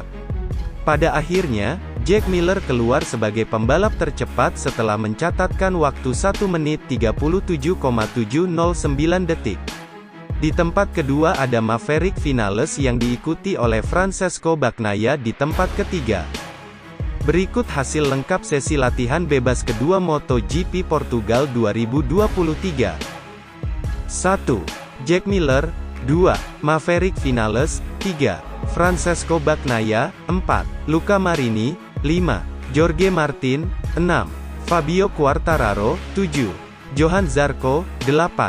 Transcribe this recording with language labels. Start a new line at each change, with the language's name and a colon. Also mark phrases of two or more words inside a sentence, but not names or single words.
Indonesian: Pada akhirnya, Jack Miller keluar sebagai pembalap tercepat setelah mencatatkan waktu 1 menit 37,709 detik. Di tempat kedua ada Maverick Vinales yang diikuti oleh Francesco Bagnaia di tempat ketiga. Berikut hasil lengkap sesi latihan bebas kedua MotoGP Portugal 2023. 1. Jack Miller. 2. Maverick Vinales. 3. Francesco Bagnaia. 4. Luca Marini. 5. Jorge Martin. 6. Fabio Quartararo. 7. Johann Zarco. 8.